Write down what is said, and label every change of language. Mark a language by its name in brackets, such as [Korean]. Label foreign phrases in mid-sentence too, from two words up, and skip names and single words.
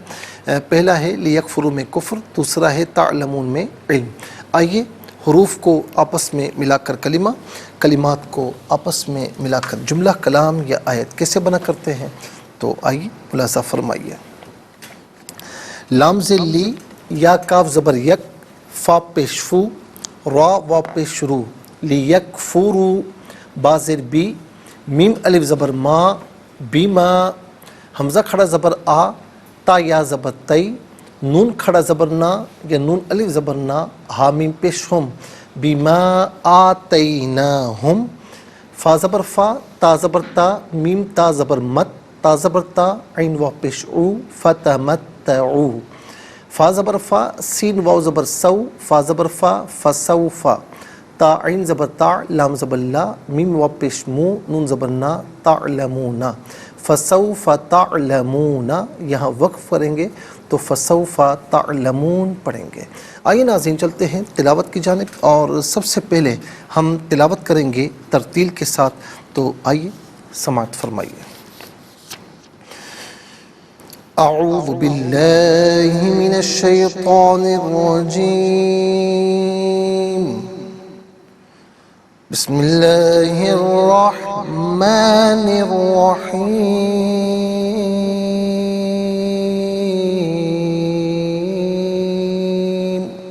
[Urdu] پہلا ہے لیکفروا میں کفر، دوسرا ہے تعلمون میں علم۔ آئیے حروف کو آپس میں ملا کر کلمہ، کلمات کو آپس میں ملا کر جملہ، کلام یا آیت کیسے بنا کرتے ہیں، تو آئیے ملاحظہ فرمائیے۔ لام زیر لی، یا کاف زبر یک، فا پیش فو، را وا پیش رو، لیکفروا، با زیر بی، میم الف زبر ما، بیما، حمزہ کھڑا زبر آ، تا یا زبر تی، نون کھڑا زبر نا یا نون الف زبر نا، ہا میم پیش ہم، [Arabic] بیما آتیناہم، [Urdu] فا زبر فا، تا زبر تا، میم تا زبر مت، تا زبر تا، عین وا پیش او، فتمتعو، فا زبر فا، سین واو زبر سو، فا زبر فا، فسوفا، تا عین زبر تا، لام زبر لا، میم واو پیش مو، نون زبر نا، [Arabic] تعلمون، فسوف تعلمون، [Urdu] یہاں وقف کریں گے تو [Arabic] فسوف تعلمون [Urdu] پڑھیں گے۔ آئیے ناظرین چلتے ہیں تلاوت کی جانب، اور سب سے پہلے ہم تلاوت کریں گے ترتیل کے ساتھ، تو آئیے سماعت فرمائیے۔ [Arabic] اعوذ باللہ من الشیطان الرجیم، بسم اللہ الرحمن الرحمن الرحيم